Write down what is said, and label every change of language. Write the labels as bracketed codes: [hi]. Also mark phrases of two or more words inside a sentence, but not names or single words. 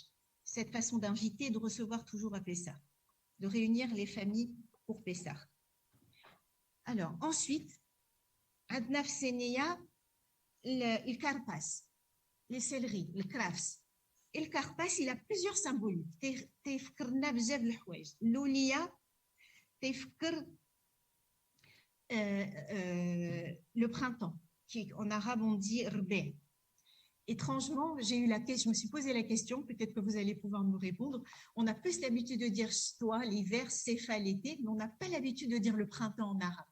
[fr] Cette façon d'inviter, de recevoir toujours à Pessah, de réunir les familles pour Pessah. Alors, ensuite, Adnaf Sénéa, le karpas, les céleris, le krafs. Et le karpas, il a plusieurs symboliques. [ar] تفكرنا بزاف الحوايج. الأولى تفكر [fr] le printemps, qui en arabe on dit rbé. Étrangement, je me suis posé la question, peut-être que vous allez pouvoir nous répondre. On a plus l'habitude de dire shtoa, l'hiver, sefa, l'été, mais on n'a pas l'habitude de dire le printemps en arabe.